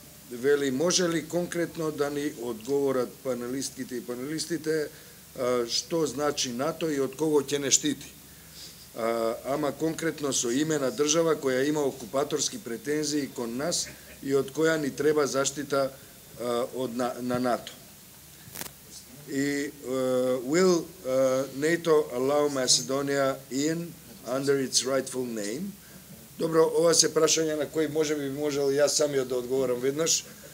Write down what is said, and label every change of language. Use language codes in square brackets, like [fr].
[mk] Вели, може ли конкретно да ни одговорат панелистките и панелистите што значи НАТО и од кого ќе не штити? Ама конкретно со име на држава која има окупаторски претензии кон нас и од која ни треба заштита на НАТО. [en] И will NATO allow Macedonia in under its rightful name? [mk] Добро, ова се прашања на кои може би можел јас самиот да одговорам веднаш.